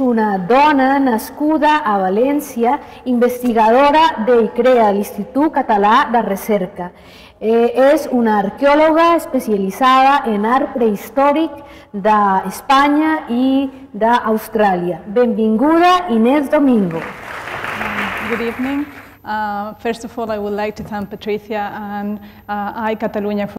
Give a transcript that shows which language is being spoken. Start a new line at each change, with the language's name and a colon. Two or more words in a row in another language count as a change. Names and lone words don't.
Catalan: una dona nascuda a València, investigadora del CREA, l'Institut Català de Recerca. És una arqueòloga especialitzada en art prehistòric d'Espanya i d'Austràlia. Benvinguda, INES Domingo.
English: Good evening. First of all, I would like to thank Patricia and EYECatalunya for